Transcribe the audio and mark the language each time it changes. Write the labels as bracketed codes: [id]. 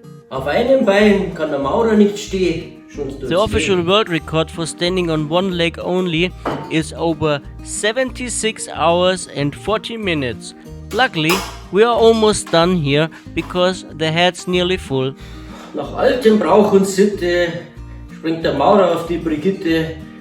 [de] Auf einem Bein kann der Maurer nicht stehen. [en] The official world record for standing on one leg only is over 76 hours and 40 minutes. Luckily, we are almost done here because the head's nearly full. [de] Nach altem Brauch und Sitte springt der Maurer auf die Brigitte.